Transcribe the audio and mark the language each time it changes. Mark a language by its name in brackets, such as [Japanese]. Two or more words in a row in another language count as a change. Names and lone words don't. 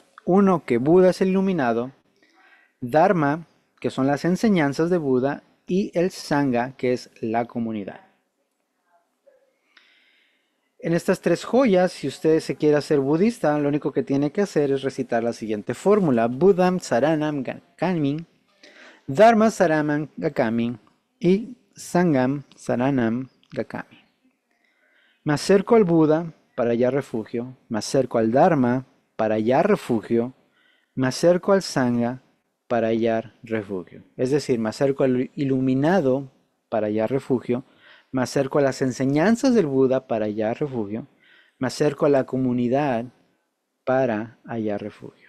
[Spanish] Uno, que Buda es el iluminado; Dharma, que son las enseñanzas de Buda; y el Sangha, que es la comunidad. En estas tres joyas, si usted se quiere hacer budista, lo único que tiene que hacer es recitar la siguiente fórmula: [Pali] Buddham Saranam Gacchami, Dharma Saranam Gacchami y Sangham Saranam Gacchami. [Spanish] Me acerco al Buda para hallar refugio, me acerco al Dharma para hallar refugio, me acerco al Sangha para hallar refugio. Es decir, me acerco al iluminado para hallar refugio, me acerco a las enseñanzas del Buda para hallar refugio, me acerco a la comunidad para hallar refugio.